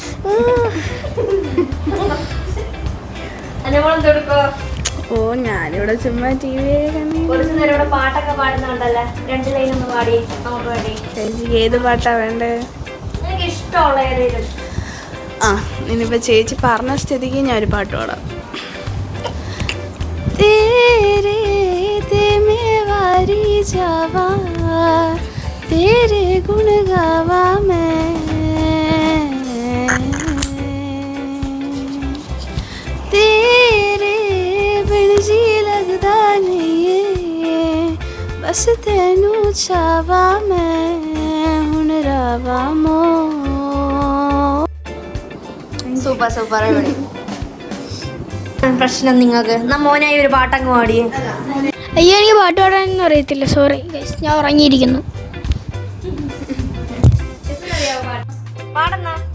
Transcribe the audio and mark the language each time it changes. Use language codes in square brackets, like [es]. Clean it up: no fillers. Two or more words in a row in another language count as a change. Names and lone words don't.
[ml] ഓ, ഞാനിവിടെ ചുമ്മാ ടി വി കുറച്ചു നേരം ഇവിടെ പാട്ടൊക്കെ പാടുന്നുണ്ടല്ലോ. 2 ലൈൻ ഒന്ന് പാടി നമുക്ക് വേണ്ടി. ചേച്ചിക്ക് ഏത് പാട്ടാ വേണ്ടേ? എനിക്ക് ഇഷ്ടമുള്ള ഏതെങ്കിലും. ഇനിയിപ്പോ ചേച്ചി പറഞ്ഞ സ്ഥിതിക്ക് ഞാൻ ഒരു പാട്ട് പാടാം. [pa] ਜਾਵਾਂ ਤੇਰੇ ਗੁਣ ਗਾਵਾਂ ਮੈਂ, ਤੇਰੇ ਬਿਨ ਜੀ ਲਗਦਾ ਨਹੀਂ, ਬਸ ਤੈਨੂੰ ਚਾਵਾਂ ਮੈਂ ਹੁਣ ਰਾਵਾਂ ਮੋ. [ml] സൂപ്പർ. പ്രശ്നം നിങ്ങൾക്ക്. മോനായി ഒരു പാട്ടങ്ങ് പാടിയേ. അയ്യോ, എനിക്ക് പാട്ട് പാടാനൊന്നും അറിയത്തില്ല. [en] Sorry guys, [ml] ഞാൻ ഉറങ്ങിയിരിക്കുന്നു. പാടുന്ന